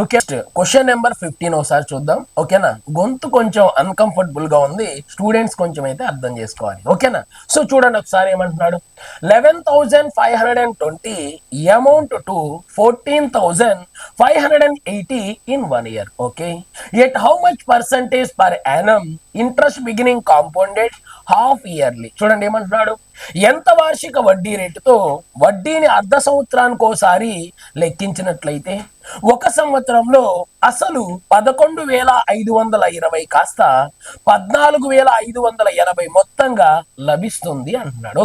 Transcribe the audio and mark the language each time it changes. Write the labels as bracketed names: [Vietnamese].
[Telugu] Okay, question number 15 ఒకసారి చూద్దాం. ఓకేనా, గొంతు కొంచెం అన్కంఫర్టబుల్ గా ఉంది, స్టూడెంట్స్ కొంచెం అయితే అర్థం చేసుకోవాలి. ఓకేనా, సో చూడండి ఒకసారి ఏమంటున్నాడు. 11,520 [English] Amount to 14,580 in 1 year. Okay, yet how much percentage per annum interest beginning compounded half yearly? [Telugu] చూడండి ఏమంటున్నాడు, ఎంత వార్షిక వడ్డీ రేటుతో వడ్డీని అర్ధ సంవత్సరానికి ఒకసారి లెక్కించినట్లయితే ఒక సంవత్సరంలో అసలు 11,520 కాస్త 14,580 మొత్తంగా లభిస్తుంది అంటున్నాడు.